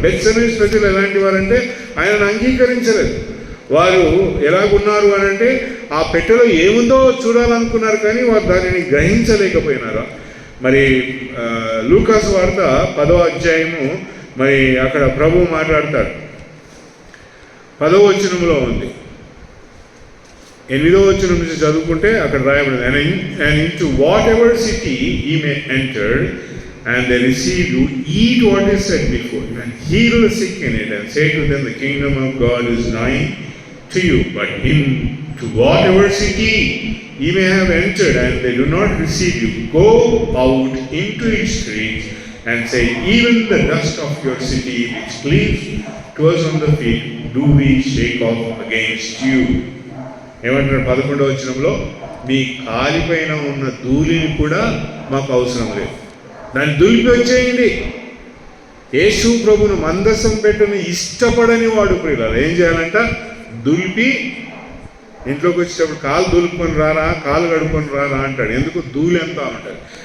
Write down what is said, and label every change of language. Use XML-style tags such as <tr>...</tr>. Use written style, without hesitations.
<te>Beth Shemesh ప్రజలు ఎలాంటి వారంటే ఆయనను అంగీకరించలేదు. వారు ఎలాగున్నారు అని అంటే ఆ పెట్టెలో ఏముందో చూడాలనుకున్నారు, కానీ వారు దానిని గ్రహించలేకపోయినారు. మరి లూకాసు వార్త 10వ అధ్యాయము మరి అక్కడ ప్రభు మాట్లాడతాడు. 10వ వచనంలో ఉంది. 8వ వచనం నుంచి చదువుకుంటే అక్కడ రాయబడింది,</te> <en>and into whatever city ye may enter, and they receive you, eat what is set before you, and heal the sick in it, and say to them, the kingdom of God is nigh to you. But into whatever city ye may have entered, and they do not receive you, go out into its streets, and say, even the dust of your city which cleaves to us on the feet, do we shake off against you.</en> <te>ఏమంటారు 11వ వచనంలో? మీ కాలిపైన ఉన్న ధూళిని కూడా మాకు అవసరం లేదు, దాన్ని దులిపి వచ్చేయండి. యేసు ప్రభును మందసం పెట్టను ఇష్టపడని వాడు ప్రియులారా ఏం చేయాలంట? దులిపి ఇంట్లోకి వచ్చేటప్పుడు కాలు దులుపుకొని రారా, కాలు కడుక్కొని రారా అంటాడు. ఎందుకు? ధూళి ఎంత ఉంటుంది.</te>